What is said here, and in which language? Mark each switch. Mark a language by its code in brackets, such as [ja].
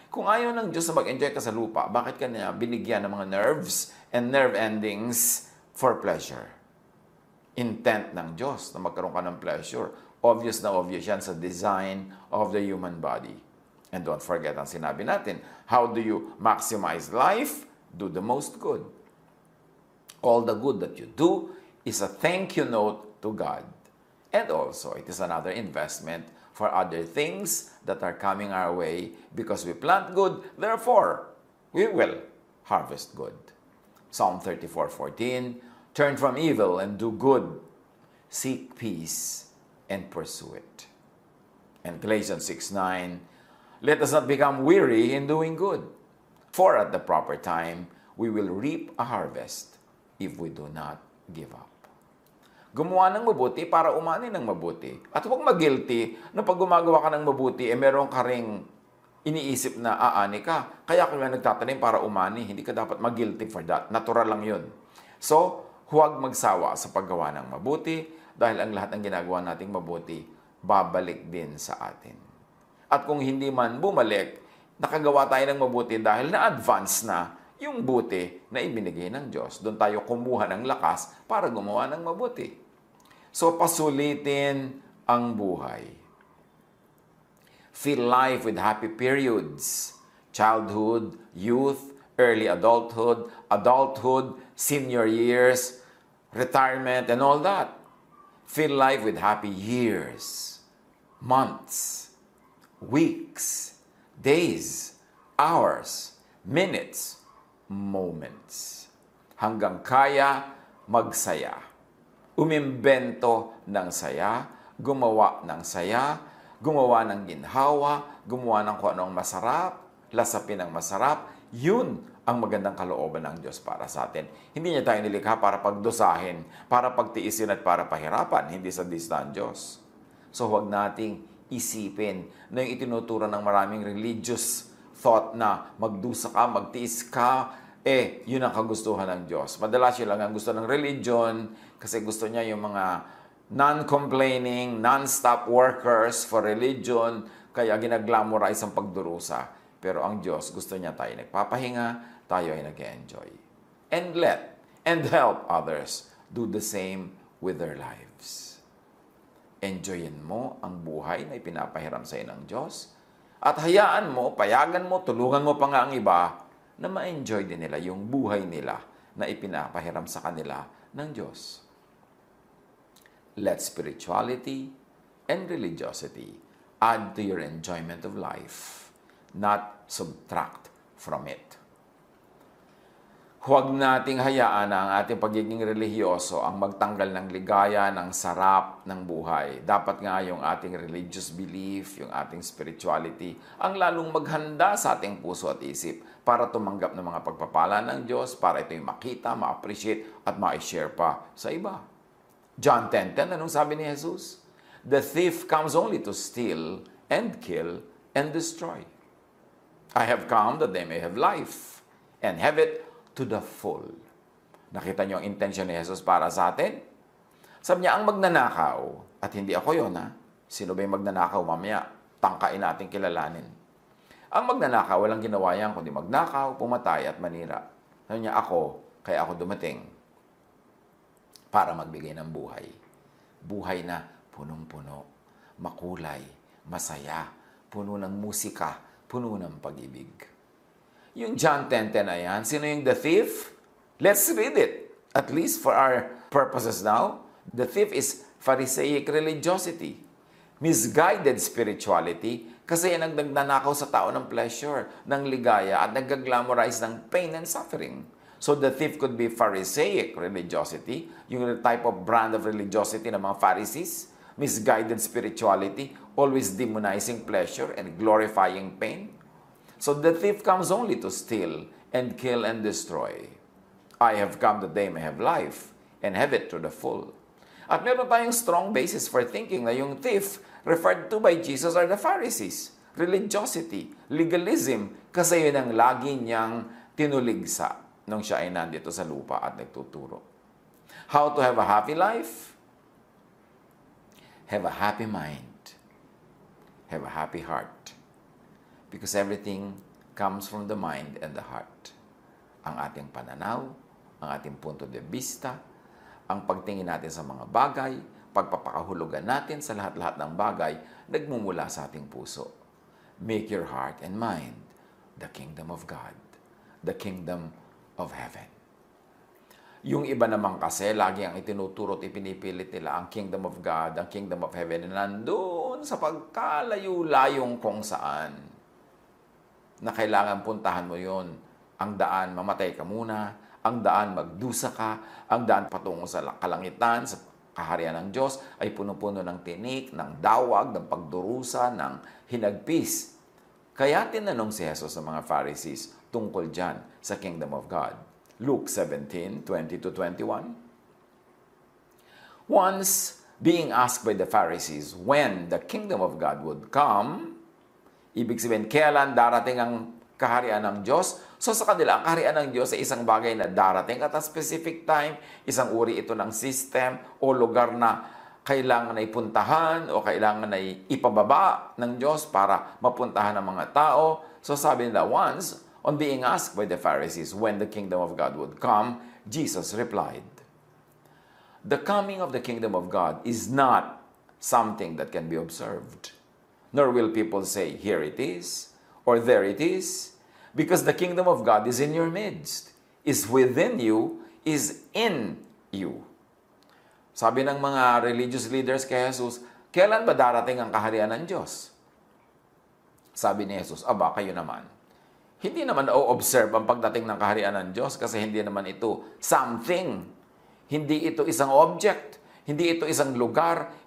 [tl] Kung ayaw ng Diyos na mag-enjoy ka sa lupa, bakit ka niya binigyan ng mga [en] nerves and nerve endings for pleasure? [tl] Intent ng Diyos na magkaroon ka ng pleasure. Obvious na obvious yan sa [en] design of the human body. And don't forget [tl] ang sinabi natin, [en] how do you maximize life? Do the most good. All the good that you do is a thank you note to God. And also, it is another investment for other things that are coming our way because we plant good, therefore, we will harvest good. Psalm 34:14, turn from evil and do good. Seek peace and pursue it. And Galatians 6:9, let us not become weary in doing good, for at the proper time, we will reap a harvest if we do not give up. [tl] Gumawa ng mabuti para umani ng mabuti. At huwag mag-guilty na pag gumagawa ka ng mabuti, meron ka ring iniisip na aani ka. Kaya ka nga nagtatanim para umani. Hindi ka dapat mag-guilty for that. Natural lang yun. So, huwag magsawa sa paggawa ng mabuti dahil ang lahat ng ginagawa nating mabuti, babalik din sa atin. At kung hindi man bumalik, nakagawa tayo ng mabuti dahil na-advance na yung buti na ibinigay ng Diyos. Doon tayo kumuha ng lakas para gumawa ng mabuti. So, pasulitin ang buhay. [en] Fill life with happy periods. Childhood, youth, early adulthood, adulthood, senior years, retirement, and all that. Fill life with happy years, months, weeks, days, hours, minutes, moments. [tl] Hanggang kaya magsaya. Umimbento ng saya, gumawa ng saya, gumawa ng ginhawa, gumawa ng kung anong masarap, lasapin ng masarap. Yun ang magandang kalooban ng Diyos para sa atin. Hindi niya tayo nilikha para pagdusahin, para pagtiisin at para pahirapan, hindi sa ang Diyos. So huwag nating isipin na yung itinuturo ng maraming religious thought na magdusa ka, magtiis ka, yun ang kagustuhan ng Diyos. Madalas yun lang ang gusto ng religion kasi gusto niya yung mga [en] non-complaining, non-stop workers for religion, [tl] kaya ginaglamorize ang pagdurusa. Pero ang Diyos, gusto niya tayo nagpapahinga, tayo ay nag-enjoy. [en] And help others do the same with their lives. [tl] Enjoyin mo ang buhay na ipinapahiram sa iyo ng Diyos at hayaan mo, payagan mo, tulungan mo pa nga ang iba na ma-enjoy din nila yung buhay nila na ipinapahiram sa kanila ng Diyos. [en] Let spirituality and religiosity add to your enjoyment of life. not subtract from it. [tl] Huwag nating hayaan na ang ating pagiging relihiyoso ang magtanggal ng ligaya, ng sarap ng buhay. Dapat nga yung ating religious belief, yung ating spirituality, ang lalong maghanda sa ating puso at isip para tumanggap ng mga pagpapala ng Diyos, para ito'y makita, ma-appreciate at ma-share pa sa iba. John 10:10, anong sabi ni Jesus? [en] The thief comes only to steal and kill and destroy. I have come that they may have life and have it to the full. [tl] Nakita niyo ang intention ni Jesus para sa atin? Sabi niya, ang magnanakaw, at hindi ako yon ha, sino ba yung magnanakaw mamaya? Tangkain natin kilalanin. Ang magnanakaw, walang ginawa yan, kundi magnakaw, pumatay at manira. Sabi niya, kaya ako dumating para magbigay ng buhay. Buhay na punong-puno, makulay, masaya, puno ng musika, puno ng pag-ibig. Yung John 10:10 na yan, sino yung the thief? [en] Let's read it. At least for our purposes now. The thief is Pharisaic religiosity. [tl] Misguided spirituality kasi yan ang nagnanakaw sa tao ng pleasure, ng ligaya at nag-glamorize ng [en] pain and suffering. So the thief could be Pharisaic religiosity, yung type of brand of religiosity ng mga Pharisees, misguided spirituality, always demonizing pleasure and glorifying pain. So the thief comes only to steal and kill and destroy. I have come that they may have life and have it to the full. [tl] At meron tayong [en] strong basis for thinking na yung thief referred to by Jesus are the Pharisees. [tl] Religiosity, legalism, kasi yun ang lagi niyang tinuligsa nung siya ay nandito sa lupa at nagtuturo. [en] How to have a happy life? Have a happy mind. Have a happy heart. Because everything comes from the mind and the heart. [tl] Ang ating pananaw, ang ating punto de vista, ang pagtingin natin sa mga bagay, pagpapakahulugan natin sa lahat-lahat ng bagay, nagmumula sa ating puso. [en] Make your heart and mind the kingdom of God, the kingdom of heaven. [tl] Yung iba naman kasi, lagi ang itinuturo at ipinipilit nila ang kingdom of God, ang kingdom of heaven, na nandun sa pagkalayo-layong kung saan na kailangan puntahan mo yon. Ang daan, mamatay ka muna. Ang daan, magdusa ka. Ang daan, patungo sa kalangitan, sa kaharian ng Diyos, ay puno-puno ng tinik, ng dawag, ng pagdurusa, ng hinagpis. Kaya tinanong si Jesus sa mga Pharisees tungkol dyan sa kingdom of God. Luke 17:20-21. [en] Once, being asked by the Pharisees when the kingdom of God would come, [tl] ibig sabihin, kailan darating ang kaharian ng Diyos? So sa kanila, ang kaharian ng Diyos ay isang bagay na darating [en] at a specific time, [tl] isang uri ito ng system o lugar na kailangan na ipuntahan o kailangan na ipababa ng Diyos para mapuntahan ng mga tao. So sabi nila, [en] once, on being asked by the Pharisees when the kingdom of God would come, Jesus replied, the coming of the kingdom of God is not something that can be observed. Nor will people say, here it is, or there it is, because the kingdom of God is in your midst, is within you, is in you. [tl] Sabi ng mga religious leaders kay Jesus, kailan ba darating ang kaharian ng Diyos? Sabi ni Jesus, aba, kayo naman. Hindi naman o-observe ang pagdating ng kaharian ng Diyos kasi hindi naman ito something. Hindi ito isang object. Hindi ito isang lugar.